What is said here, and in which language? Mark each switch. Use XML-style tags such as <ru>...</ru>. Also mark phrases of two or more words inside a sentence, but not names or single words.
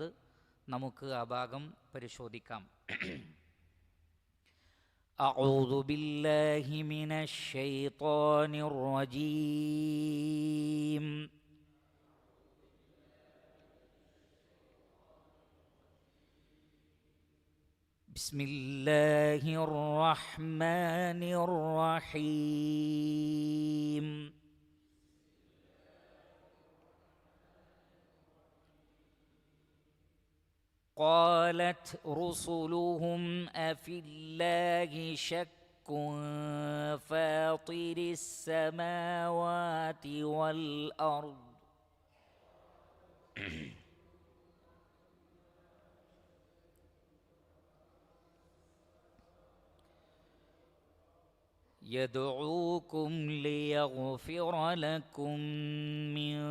<ml>നമുക്ക് ആ ഭാഗം പരിശോധിക്കാം.</ml> <ar>أعوذ بالله من الشيطان الرجيم. بسم الله الرحمن الرحيم. قالت رسلهم أفي الله شك فاطر السماوات والأرض يدعوكم ليغفر لكم من</ar>